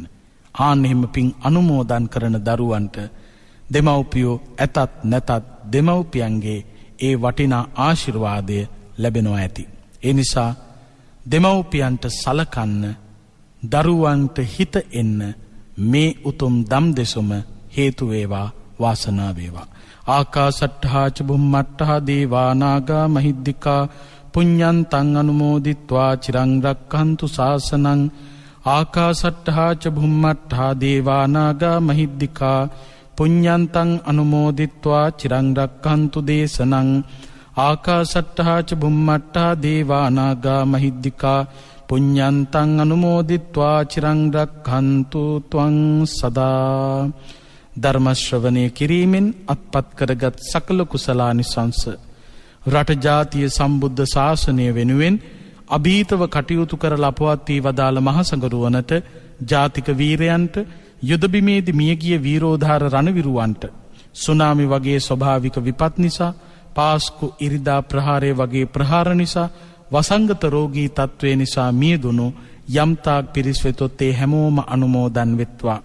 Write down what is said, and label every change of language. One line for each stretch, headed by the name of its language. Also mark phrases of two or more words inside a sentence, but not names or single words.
Sinhala: ආන් එහෙම පින් අනුමෝදන් කරන දරුවන්ට දෙමව්පියෝ ඇතත් නැතත් දෙමව්පියන්ගේ ඒ වටිනා ආශිර්වාදය ලැබෙනවා ඇති. ඒ නිසා දෙමව්පියන්ට සලකන්න, දරුවන්ට හිත එන්න මේ උතුම් දම් දෙසුම හේතු වේවා, වාසනාව වේවා.
Pali: ආකාසට්ඨා ච බුම්මට්ඨා දේවා නාග මහිද්దికා පුඤ්ඤන්තං අනුමෝදිත්වා චිරං රක්ඛන්තු ශාසනං. ආකාසට්ඨා ච බුම්මට්ඨා දේවා නාග මහිද්దికා පුඤ්ඤන්තං අනුමෝදිත්වා චිරං රක්ඛන්තු දේශනං. ආකාසට්ඨා ච බුම්මට්ඨා දේවා නාග මහිද්దికා පුඤ්ඤන්තං අනුමෝදිත්වා චිරං රක්ඛන්තු ත්වං සදා.
Sinhala: ධර්ම ශ්‍රවණය කිරීමෙන් අත්පත් කරගත් සකල කුසලානිසංස රට ජාතිය සම්බුද්ධ ශාසනය වෙනුවෙන් අභීතව කටයුතු කරලා අපවත් වී වදාළ මහසඟරුවනට, ජාතික වීරයන්ට, යුද බිමේදී මියගිය වීරෝධාර රණවිරුවන්ට, සුනාමි වගේ ස්වභාවික විපත් නිසා, පාස්කු ඉරිදා ප්‍රහාරය වගේ ප්‍රහාර නිසා, වසංගත රෝගී තත්ත්වය නිසා මියදුණු යම්තාක් පිරිස් වෙතොත් ඒ හැමෝම අනුමෝදන් වෙත්වා.